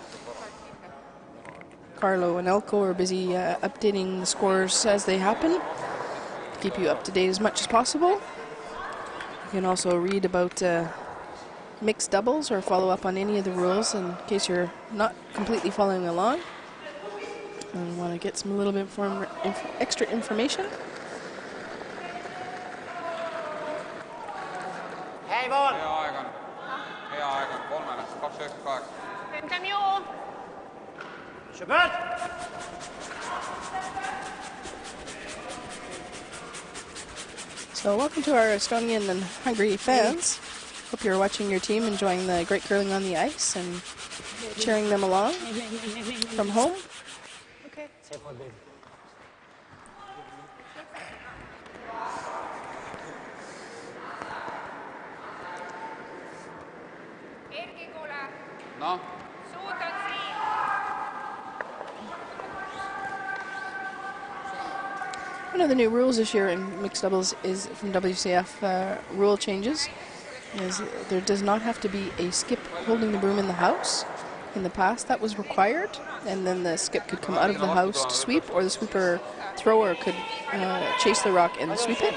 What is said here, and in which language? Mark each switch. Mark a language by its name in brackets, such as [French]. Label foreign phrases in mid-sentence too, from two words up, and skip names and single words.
[English] Carlo and Elko are busy updating the scores as they happen, keep you up to date as much as possible. You can also read about mixed doubles or follow up on any of the rules in case you're not completely following along and want to get some little bit extra information. [Hungarian] Hely van! [Estonian] Hea aeg on. Hea aeg on. 3-2-98. [Hungarian] Szerintem jó. Söpört! [English] So welcome to our Estonian and Hungary fans. Hope you're watching your team, enjoying the great curling on the ice and cheering them along from home. Okay. [Hungarian] Szép volt, baby. [Estonian] Erkikola, Noh, suud on siin. [English] One of the new rules this year in mixed doubles is from WCF rule changes. Is there does not have to be a skip holding the broom in the house. In the past, that was required, and then the skip could come out of the house to sweep, or the sweeper thrower could chase the rock and sweep it.